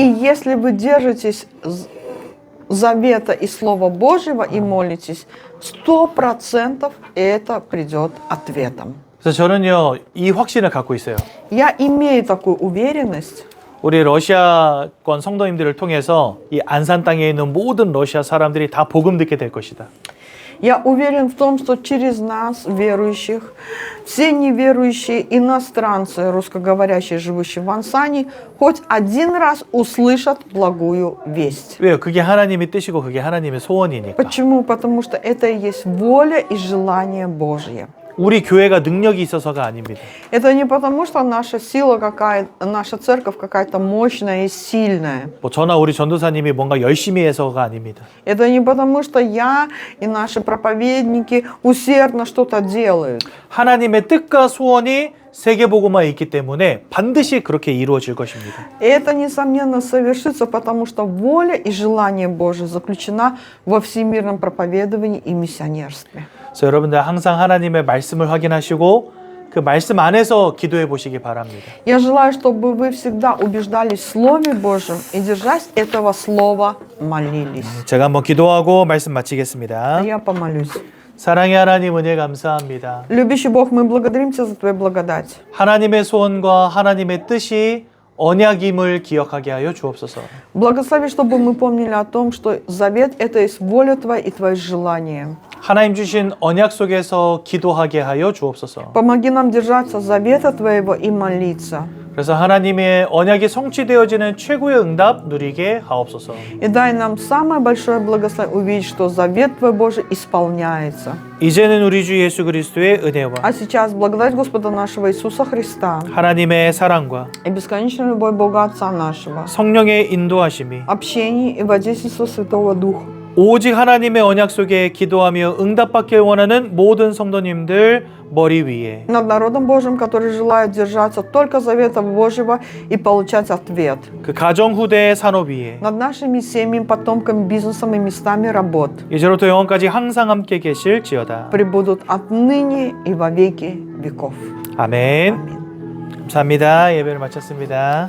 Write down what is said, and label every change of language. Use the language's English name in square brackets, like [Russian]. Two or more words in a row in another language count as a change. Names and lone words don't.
[Russian] И если вы держитесь завета и Слова Божьего и молитесь, 100% это придет ответом. [Korean] 그래서 저는요 이 확신을 갖고 있어요. [Russian] Я имею такую уверенность. [Korean] 우리 러시아권 성도님들을 통해서 이 안산 땅에 있는 모든 러시아 사람들이 다 복음 듣게 될 것이다. [Russian] Я уверен в том, что через нас, верующих, все неверующие иностранцы, русскоговорящие, живущие в Ансане, хоть один раз услышат благую весть. [Korean] 왜요? 그게 하나님의 뜻이고 그게 하나님의 소원이니까. [Russian] Почему? Потому что это и есть воля и желание Божье. [Korean] 우리 교회가 능력이 있어서가 아닙니다. [Russian] Это не потому, что наша сила какая-то, наша церковь какая-то мощная и сильная. [Korean] 뭐 저나 우리 전도사님이 뭔가 열심히 해서가 아닙니다. [Russian] Это не потому, что я и наши проповедники усердно что-то делают. [Korean] 하나님의 뜻과 소원이 세계복음화에 있기 때문에 반드시 그렇게 이루어질 것입니다. [Russian] И это, несомненно, совершится, потому что воля и желание Божие заключена во всемирном проповедовании и миссионерстве. [Korean] 그래서 여러분들 항상 하나님의 말씀을 확인하시고 그 말씀 안에서 기도해 보시기 바랍니다. [Russian] Я желаю, чтобы вы всегда убеждались в Слове Божьем и, держась этого Слова, молились. [Korean] 제가 한번 기도하고 말씀 마치겠습니다. [Russian] Я помолюсь. [Korean] 사랑의 하나님 은혜 감사합니다. [Russian] Любящий Бог, мы благодарим Тебя за Твою благодать. [Korean] 하나님의 소원과 하나님의 뜻이 언약임을 기억하게 하여 주옵소서. [Russian] Благослови, чтобы мы помнили о том, что завет – это есть воля Твоя и Твое желание. [Korean] 하나님 주신 언약 속에서 기도하게 하여 주옵소서. [Russian] Помоги нам держаться завета Твоего и молиться. [Korean] 그래서 하나님의 언약이 성취되어지는 최고의 응답 누리게 하옵소서. [Russian] И дай нам самое большое благословение увидеть, что завет Твой Божий исполняется. [Korean] 이제는 우리 주 예수 그리스도의 은혜와 [Russian] А сейчас благодать Господа нашего Иисуса Христа [Korean] 하나님의 사랑과 [Russian] и бесконечная любовь Бога Отца нашего, [Korean] 성령의 ин도하심이 [Russian] общение и водительство Святого Духа, [Korean] 오직 하나님의 언약 속에 기도하며 응답받길 원하는 모든 성도님들 머리 위에 [Russian] над народом Божьим, который желает держаться только завета Божьего и получать ответ, [Korean] 그 가정 후대의 산업 위에 [Russian] над нашими семьями, потомками, бизнесом и местами работ, [Korean] 이제로부터 영원까지 항상 함께 계실지어다. [Russian] пребудут отныне и во веки веков. [Korean] 아멘. [Russian] Аминь. [Korean] 감사합니다. 예배를 마쳤습니다.